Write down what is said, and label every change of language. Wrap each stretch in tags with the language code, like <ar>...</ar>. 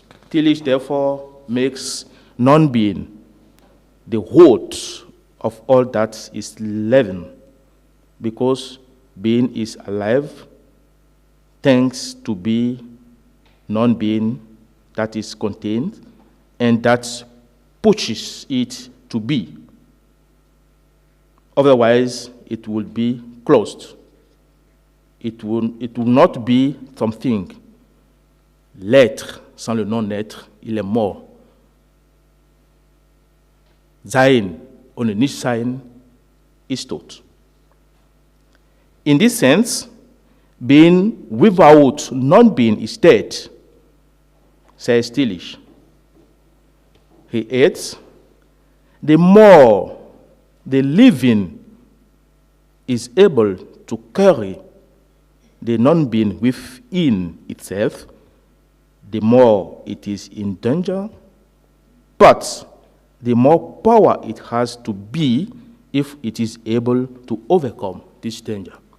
<en>Tillich therefore makes non-being the root of all that is living, because being is alive thanks to be non-being that is contained and that pushes it to be. Otherwise, it will be closed. It will not be something.</en> <fr>L'être sans le non-être, il est mort.</fr> <de>Sein ohne Nichtsein ist tot.</de> <en>In this sense, being without non-being is dead, says Tillich. He adds, the more the living is able to carry the non-being within itself, the more it is in danger, but the more power it has to be if it is able to overcome this danger.</en>